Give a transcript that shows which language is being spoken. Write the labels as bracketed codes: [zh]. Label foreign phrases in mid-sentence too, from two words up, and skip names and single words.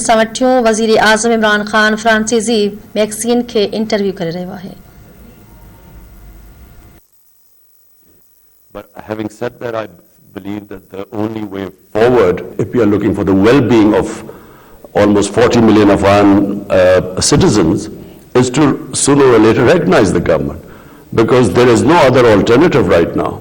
[sd] सां वठियो वज़ीराعظم عمران خان فرانسيسي ميگزين کي انٽرويو ڪري رهيو آهي. [en] But having said that, I believe that the only way forward, if we are looking for the well-being of almost 40 million Afghan citizens, is to sooner or later recognize the government, because there is no other alternative right now.